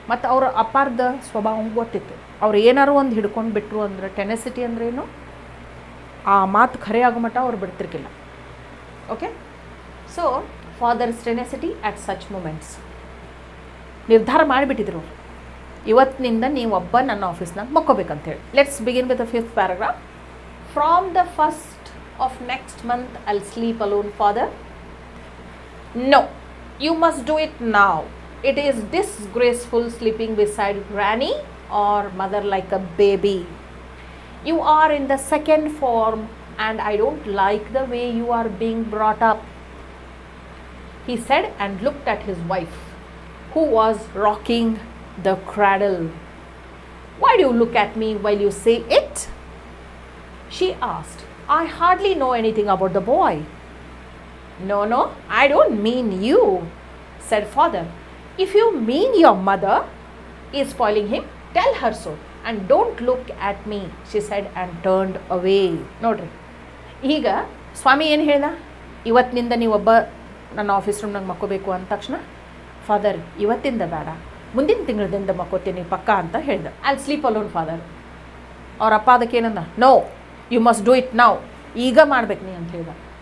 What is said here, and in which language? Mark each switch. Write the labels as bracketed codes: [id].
[kn] ಮತ್ತು ಅವ್ರ ಅಪಾರ್ಧ ಸ್ವಭಾವ ಗೊತ್ತಿತ್ತು. ಅವ್ರು ಏನಾರು ಒಂದು ಹಿಡ್ಕೊಂಡು ಬಿಟ್ಟರು ಅಂದ್ರೆ ಟೆನೆಸಿಟಿ ಅಂದ್ರೇನು, ಆ ಮಾತು ಖರೆ ಆಗೋ ಮಟ್ಟ ಅವ್ರು ಬಿಡ್ತಿರ್ಕಿಲ್ಲ. [en] Okay, so father's tenacity at such moments. [kn] ನಿರ್ಧಾರ ಮಾಡಿಬಿಟ್ಟಿದ್ರು, ಇವತ್ತಿನಿಂದ ನೀವೊಬ್ಬ ನನ್ನ ಆಫೀಸ್ನಾಗ ಮಕ್ಕೋಬೇಕಂತೇಳಿ. [en] Let's begin with the 5th paragraph. From the 1st of next month I'll sleep alone, father. No, you must do it now. It is disgraceful sleeping beside granny or mother like a baby. You are in the 2nd form and I don't like the way you are being brought up, he said and looked at his wife, who was rocking the cradle. Why do you look at me while you say it? She asked. I hardly know anything about the boy. No, I don't mean you, said father. If you mean your mother is spoiling him, tell her so and don't look at me, she said and turned away. [kn] ನೋಡ್ರಿ, ಈಗ ಸ್ವಾಮಿ ಏನು ಹೇಳ್ದ, ಇವತ್ತಿನಿಂದ ನೀವೊಬ್ಬ ನನ್ನ office ರೂಮ್ನಾಗ ಮಕ್ಕೋಬೇಕು ಅಂದ ತಕ್ಷಣ father ಇವತ್ತಿಂದ ಬೇಡ, ಮುಂದಿನ ತಿಂಗಳದಿಂದ ಮಕ್ಕೋತೀನಿ ಪಕ್ಕ ಅಂತ ಹೇಳ್ದ. [en] I'll sleep alone father. [kn] ಅವ್ರ ಅಪ್ಪ ಅದಕ್ಕೆ ಏನಂದ, [en] no you must do it now, [kn] ಈಗ ಮಾಡ್ಬೇಕು ನೀ ಅಂತ ಹೇಳ್ದ.